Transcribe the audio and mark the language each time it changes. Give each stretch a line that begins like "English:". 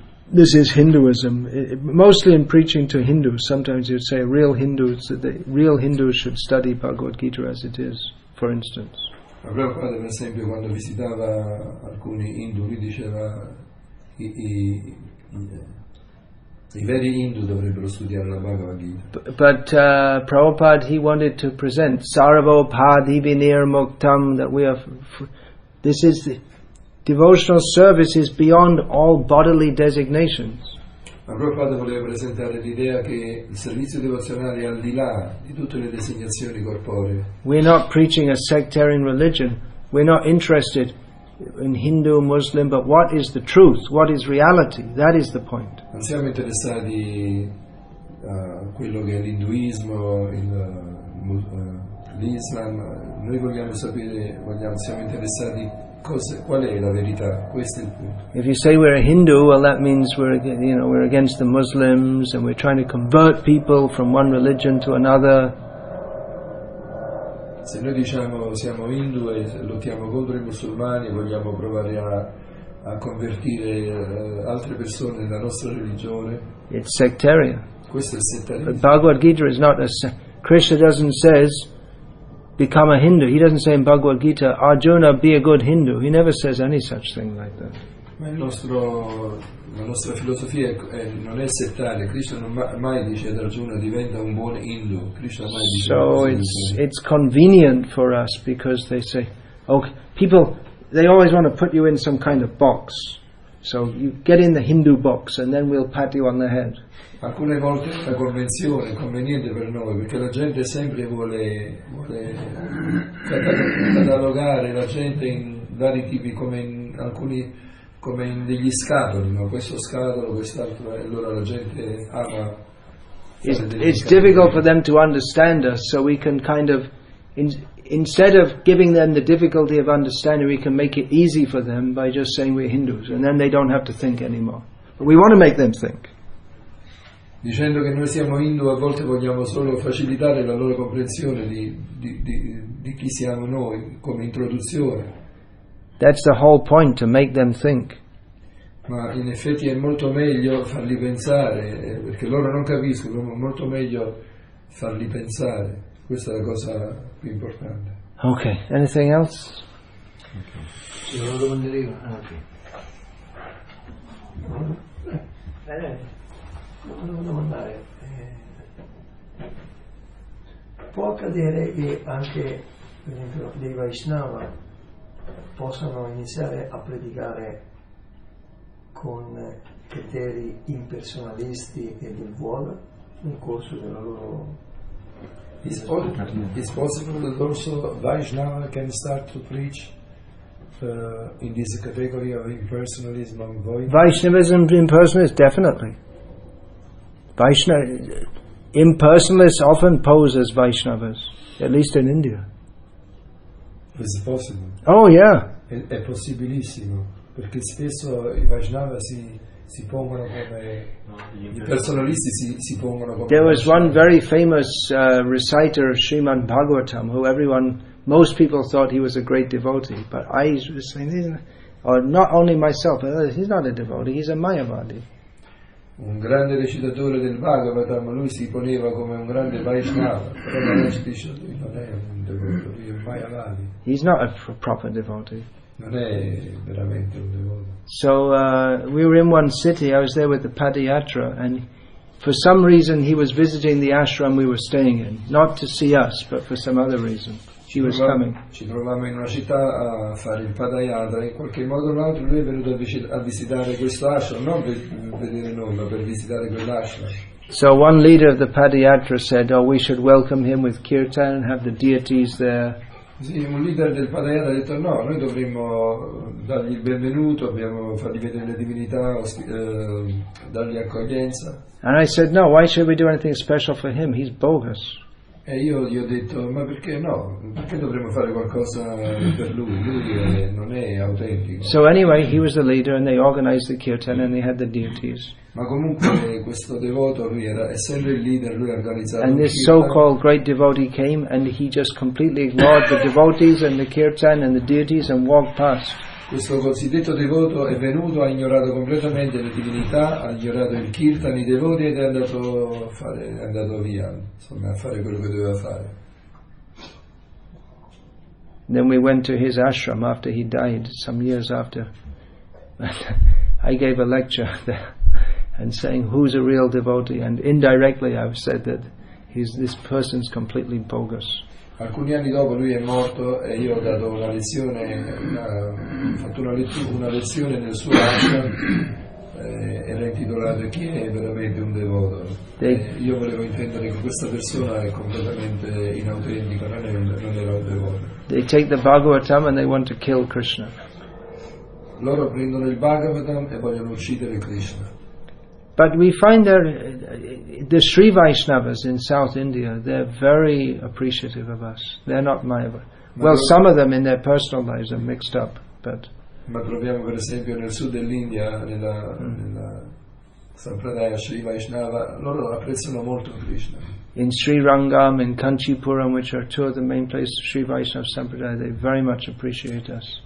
English: This is Hinduism. Mostly in preaching to Hindus, sometimes you'd say real Hindus should study Bhagavad Gita as it is, for instance.
Italian: Ma Prabhupada, per esempio, quando visitava alcuni Hindu, lui diceva i veri Hindu dovrebbero studiare la Bhagavad Gita.
English: But Prabhupada, he wanted to present Sarvabhadi Vinir Muktam, that we are. This is the devotional service is beyond all bodily designations.
Italian: Ma Prabhupada voleva presentare l'idea che il servizio devozionale è al di là di tutte le designazioni corporee.
English: We're not preaching a sectarian religion. We're not interested in Hindu, Muslim, but what is the truth? What is reality? That is the point.
Italian: Non siamo interessati a quello che è l'induismo, l'Islam. Noi vogliamo sapere, siamo interessati qual è la verità. Questo è il punto.
English: If you say we're a Hindu, well, that means we're against the Muslims and we're trying to convert people from one religion to another.
Italian: Se noi diciamo siamo Hindu e lottiamo contro i musulmani e vogliamo provare a convertire altre persone nella nostra religione,
English: it's sectarian.
Italian: Questo è il settarismo.
English: But Bhagavad Gita is not Krishna doesn't says become a Hindu. He doesn't say in Bhagavad Gita, Arjuna, be a good Hindu. He never says any such thing like that.
Italian: Ma la nostra filosofia non è settaria. Krishna non mai dice ad Arjuna diventa un buon Hindu. Krishna mai dice.
English: So it's convenient for us because they say, okay, people, they always want to put you in some kind of box. So you get in the Hindu box and then we'll pat you on the head.
Italian: Alcune volte la convenzione è conveniente per noi perché la gente sempre vuole catalogare la gente in vari tipi, come in degli scatoli, no? Questo scatolo, quest'altro, e allora la gente ama.
English: It's difficult for them to understand us, so we can kind of instead of giving them the difficulty of understanding, we can make it easy for them by just saying we're Hindus, and then they don't have to think anymore. But we want to make them think.
Italian: Dicendo che noi siamo Hindu, a volte vogliamo solo facilitare la loro comprensione di chi siamo noi, come introduzione.
English: That's the whole point, to make them think.
Italian: Ma in effetti è molto meglio farli pensare, perché loro non capiscono, è molto meglio farli pensare. Questa è la cosa più importante.
English: Okay, anything else?
Italian: Ci sono domande lì? Volevo domandare, può accadere che anche, per esempio, dei Vaishnava possano iniziare a predicare con criteri impersonalisti e del vuoto nel corso della loro...
English: It's possible that also Vaishnava can start to preach in this category of impersonalism and void. Vaishnavism, impersonalists, definitely. Impersonalists often pose as Vaishnavas, at least in India. It's possible. Oh yeah.
Italian: È possibilissimo, perché spesso i Vaishnava si pongono come i personalisti si pongono come.
English: There was one very famous reciter of Srimad Bhagavatam who most people thought he was a great devotee, but I was saying, or not only myself, he's not a devotee, he's a Mayavadi.
Italian: Un grande recitatore del Bhagavatam, lui si poneva come un grande Vaishnava, però la gente dice lui non è un devoto, lui è un Mayavadi.
English: He's not a proper devotee.
Italian: Non è veramente un devoto.
English: So we were in one city, I was there with the Padayatra, and for some reason he was visiting the ashram we were staying in, not to see us, but for some other reason. He was coming.
Italian: Ci trovavamo in una città a fare il Padayatra, in qualche modo o l'altro lui è venuto a visitare questo ashram, non per vedere noi, ma per visitare quell'ashram.
English: So one leader of the Padayatra said, oh, we should welcome him with kirtan and have the deities there.
Italian: Sì, un leader del Padayatra ha detto no, noi dovremmo dargli il benvenuto, fargli vedere le divinità, dargli accoglienza.
English: And I said, no, why should we do anything special for him? He's bogus.
Italian: E io gli ho detto, ma perché no? Perché dovremmo fare qualcosa per lui? Lui non è autentico.
English: So anyway, he was the leader and they organized the kirtan and they had the deities.
Italian: Ma comunque questo devoto, lui era, essendo il leader, lui ha organizzato
English: and this so-called great devotee came and he just completely ignored the devotees and the kirtan and the deities and walked past.
Italian: Questo cosiddetto devoto è venuto, ha ignorato completamente le divinità, ha ignorato il kirtan, i devoti ed è andato via, insomma, a fare quello che doveva fare.
English: Then we went to his ashram after he died, some years after. I gave a lecture there and saying who's a real devotee, and indirectly I've said that this person's completely bogus.
Italian: Alcuni anni dopo lui è morto e io ho dato una lezione, ho fatto una lezione nel suo ashram, era intitolata Chi è veramente un devoto? Io volevo intendere che questa persona è completamente inautentica, non era un devoto.
English: They take the Bhagavatam and they want to kill Krishna.
Italian: Loro prendono il Bhagavatam e vogliono uccidere Krishna.
English: But we find the Sri Vaishnavas in South India, they're very appreciative of us. They're not Mayava. Well, some of them in their personal lives are mixed up, but...
Italian: Ma troviamo per esempio nel sud dell'India, nella Sampradaya Sri Vaishnava, loro apprezzano molto Krishna.
English: In Sri Rangam, in Kanchipuram, which are two of the main places of Sri Vaishnava Sampradaya, they very much appreciate us.